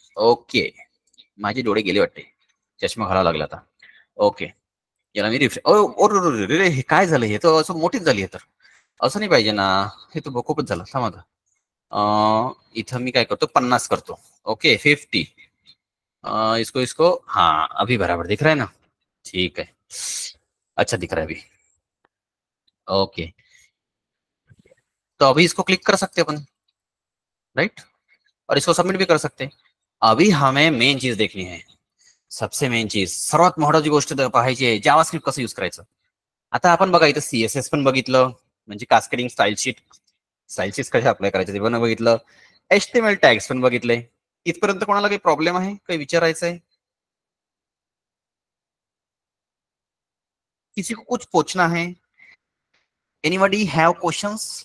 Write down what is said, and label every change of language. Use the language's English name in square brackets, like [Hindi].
[Marathi] Okay, माझे डोळे गेले वाटते, चष्मा घालावा लागला आता. ओके, याला मी रिफ्रेश. रे हे काय झालं? हे तर असं मोठीच झाली आहे. तर असं नाही पाहिजे ना, हे तर खूपच झालं. थांबा. इथं मी काय करतो 50 करतो. ओके 50. [Hindi] इसको हाँ अभी बराबर दिख रहा है ना. ठीक है, अच्छा दिख रहा है अभी. ओके, तो अभी इसको क्लिक कर सकते हैं अपन, राइट, और इसको सबमिट भी कर सकते हैं. अभी हमें मेन चीज देखनी है. सबसे मेन चीज, [Marathi] सर्वात महत्वाची गोष्ट पाहायची आहे, जावास्क्रिप्ट कसं यूज करायचं. आता आपण बघा इथं सीएसएस पण बघितलं, म्हणजे कास्केडिंग स्टाईल शीट कशा अप्लाय करायचे ते पण बघितलं. एचटीएमएल टॅग्स पण बघितले. इथपर्यंत कोणाला काही प्रॉब्लेम आहे, काही विचारायचं आहे, [Hindi] किसी को कुछ पूछना है, [English] Anybody have questions?